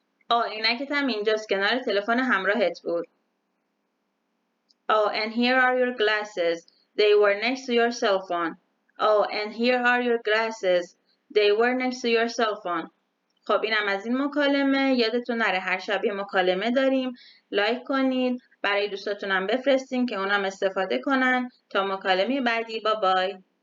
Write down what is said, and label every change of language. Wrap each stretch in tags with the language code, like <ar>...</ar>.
<fa>عینکت هم اینجاست، کنار تلفن همراهت بود.</fa> <en>Oh, and here are your glasses. They were next to your cell phone. Oh, and here are your glasses. They were next to your cell phone.</en> <fa>خب اینم از این مکالمه. یادتون نره هر شب یه مکالمه داریم. لایک کنید، برای دوستاتونم بفرستین که اونم استفاده کنن. تا مکالمه بعدی، بای بای.</fa>